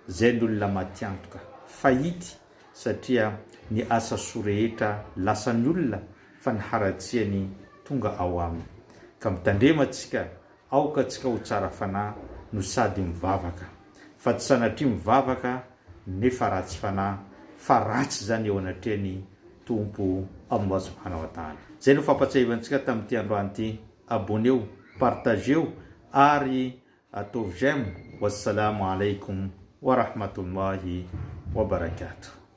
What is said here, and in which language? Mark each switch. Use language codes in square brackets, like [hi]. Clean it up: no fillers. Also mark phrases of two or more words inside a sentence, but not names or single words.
[mg] zay ny olona matiantoka fahity satria ny asa soa rehetra lasan'ny olona fa ny haratsiany tonga ao aminy. Ka mitandrematsika aoka tsika ho tsara fanahy no sady mivavaka fa tsy sanatria mivavaka nefa ratsy fanahy fa ratsy zany eo anatrehany tompo Allah [ar] سبحانه وتعالى. [mg] Zay no fampatsahivantsika tamin'ity androany ity. [fr] Abonnez-vous, partagez-vous [mg] ary atao j'aime. [ar] والسلام عليكم ورحمة الله وبركاته.